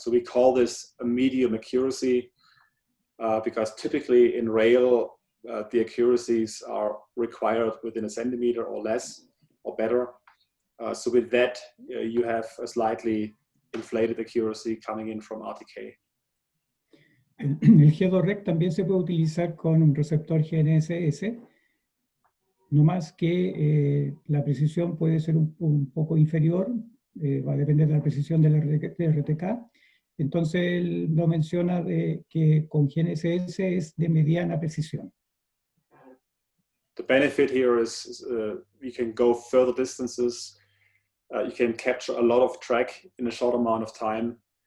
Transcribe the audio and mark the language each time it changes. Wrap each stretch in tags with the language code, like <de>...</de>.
<en>So we call this a medium accuracy because typically in rail, the accuracies are required within a centimeter or less or better. So with that, you have a slightly inflated accuracy coming in from RTK.</en> <es>El GeoDirect también se puede utilizar con un receptor GNSS, no más que la precisión puede ser un poco inferior, va a depender de la precisión del RTK. Entonces él lo menciona de que con GNSS es de mediana precisión.</es> <en>The benefit here is you can go further distances, you can capture a lot of track in a short amount of time.</en>